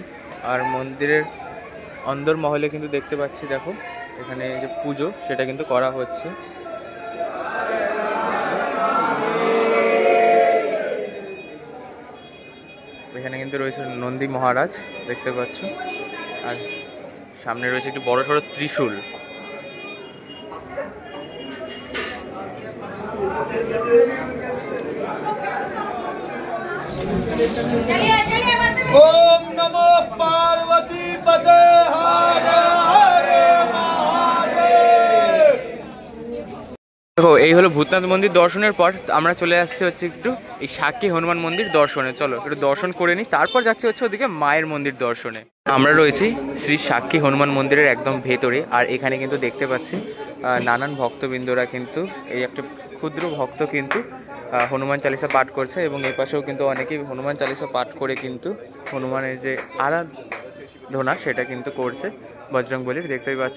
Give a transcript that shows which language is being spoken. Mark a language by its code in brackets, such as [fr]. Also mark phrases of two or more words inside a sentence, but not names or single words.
[bn] আর মন্দিরের অন্দরমহলে কিন্তু দেখতে পাচ্ছি, দেখো এখানে যে পুজো সেটা কিন্তু করা হচ্ছে। এখানে কিন্তু রয়েছে নন্দী মহারাজ দেখতে পাচ্ছ, আর সামনে রয়েছে একটি বড় সড়ো ত্রিশূল। [sa] ओम नमो पार्वती पते हर हर महादेव। [bn] দেখো এই হলো ভূতনাথ মন্দির দর্শনের পর আমরা চলে আসছি হচ্ছে একটু এই সাক্ষী হনুমান মন্দির দর্শনে। চলো একটু দর্শন করে নিই, তারপর যাচ্ছি হচ্ছে ওদিকে মায়ের মন্দির দর্শনে। আমরা রয়েছি শ্রী সাক্ষী হনুমান মন্দিরের একদম ভেতরে, আর এখানে কিন্তু দেখতে পাচ্ছি নানান ভক্তবৃন্দরা কিন্তু এই একটা ক্ষুদ্র ভক্ত কিন্তু হনুমান চালিসা পাঠ করছে, এবং এই পাশেও কিন্তু অনেকেই হনুমান চালিসা পাঠ করে কিন্তু হনুমানের যে আরাধনা সেটা কিন্তু করছে বজরংবলীর, দেখতেই পাচ্ছ।